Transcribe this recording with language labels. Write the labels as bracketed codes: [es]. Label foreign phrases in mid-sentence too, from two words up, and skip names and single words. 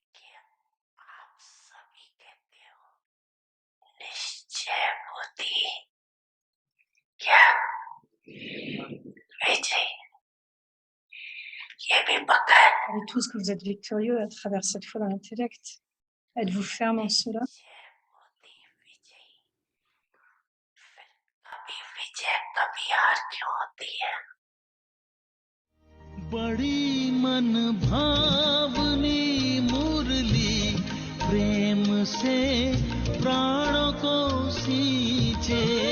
[fr] Savez tous que vous êtes victorieux à travers cette foi dans l'intellect. Êtes-vous ferme en cela? [hi] बड़ी मन भावनी मुरली प्रेम से प्राणों को सींचे